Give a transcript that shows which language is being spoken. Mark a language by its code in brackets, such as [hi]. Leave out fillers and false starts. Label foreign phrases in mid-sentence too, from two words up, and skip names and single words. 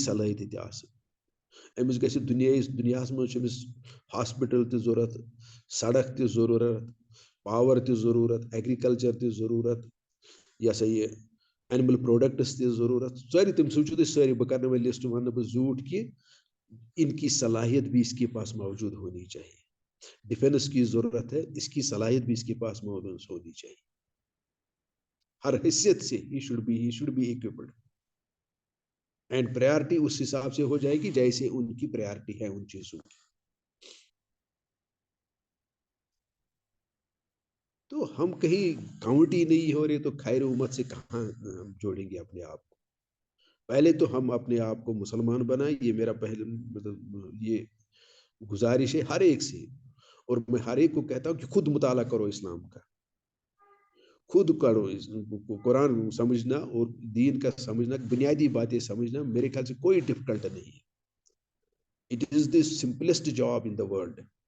[ks] صلٲحیت تہِ آسٕنۍ أمِس گژھِ دُنیاہس منٛز چھُ أمِس ہاسپِٹل تہِ ضروٗرت سڑک تہِ ضروٗرت پاور تہِ ضروٗرت ایگریکلچر تہِ ضروٗرت یہ سا یہ [en] animal products [ks] تہِ ضروٗرت سٲری تِم سوٗنٛچِو تُہۍ سٲری بہٕ کرنہٕ وۄنۍ لسٹ ونہٕ بہٕ زیوٗٹھ [ur] کہ ان کی صلاحیت بھی اس کے پاس موجود ہونی چاہیے ڈیفینس کی ضرورت ہے اس کی صلاحیت بھی اس کے پاس موجود ہونی چاہیے ہر حیثیت سے [en] he should be equipped and priority [ur] اس حساب سے ہو جائے گی جیسے ان کی پریارٹی ہے ان چیزوں کی تو ہم کہیں کاؤنٹ ہی نہیں ہو رہے تو خیر امت سے کہاں جوڑیں گے اپنے آپ کو پہلے تو ہم اپنے آپ کو مسلمان بنائیں یہ میرا پہلے مطلب یہ گزارش ہے ہر ایک سے اور میں ہر ایک کو کہتا ہوں کہ خود مطالعہ کرو اسلام کا خود کرو قرآن سمجھنا اور دین کا سمجھنا بنیادی باتیں سمجھنا میرے خیال سے کوئی ڈفیکلٹ نہیں ہے [en] it is the simplest job in the world